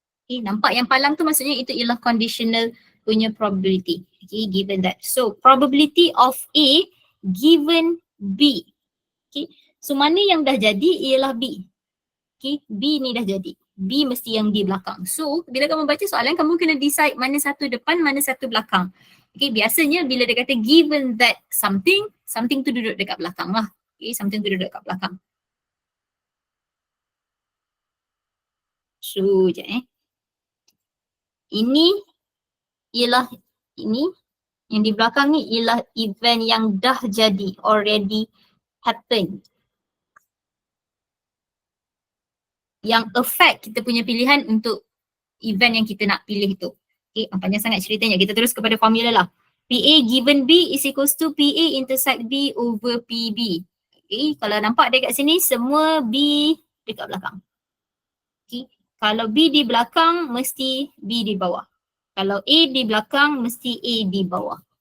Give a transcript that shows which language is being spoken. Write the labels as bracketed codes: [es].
[ms] Okay, nampak yang palang tu maksudnya itu ialah conditional punya probability. [en] Okay, given that. So probability of A given B. [ms] Okay, so mana yang dah jadi ialah B. Okay, B ni dah jadi. B mesti yang di belakang. So bila kamu baca soalan, kamu kena decide mana satu depan, mana satu belakang. Okay, biasanya bila dia kata given that something, something tu duduk dekat belakang lah. Okay, something tu duduk dekat belakang. So, sekejap Ini ialah, ini yang di belakang ni ialah event yang dah jadi, [en] already happened. [ms] Yang affect kita punya pilihan untuk event yang kita nak pilih tu. Okay, panjang sangat ceritanya. Kita terus kepada formula lah. [en] PA given B is equals to PA intersect B over PB. [ms] Okay, kalau nampak dekat sini semua B dekat belakang. Okay, kalau B di belakang mesti B di bawah. Kalau A di belakang mesti A di bawah.